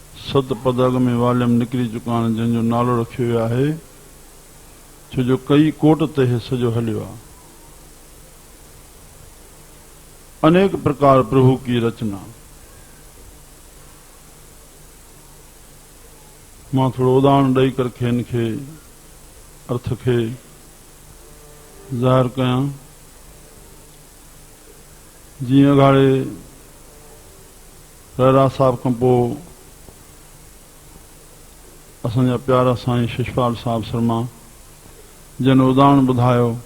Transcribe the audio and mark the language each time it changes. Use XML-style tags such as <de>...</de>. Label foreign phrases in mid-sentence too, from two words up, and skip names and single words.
<sd>सत पद अग में वालियम निकिरी चुका आहिनि, जंहिंजो नालो रखियो वियो आहे छो जो कई कोट ते हे सॼो हलियो आहे।</sd> <hi>अनेक प्रकार प्रभु की रचना।</hi> <sd>मां थोड़ो उदाहरण ॾेई करके इनखे अर्थ खे ज़ाहिर कयां। जीअं अघाड़े रहरा साहब खां पोइ असांजा प्यारा साईं शिषपाल साहब शर्मा जन उदाहरण ॿुधायो</sd>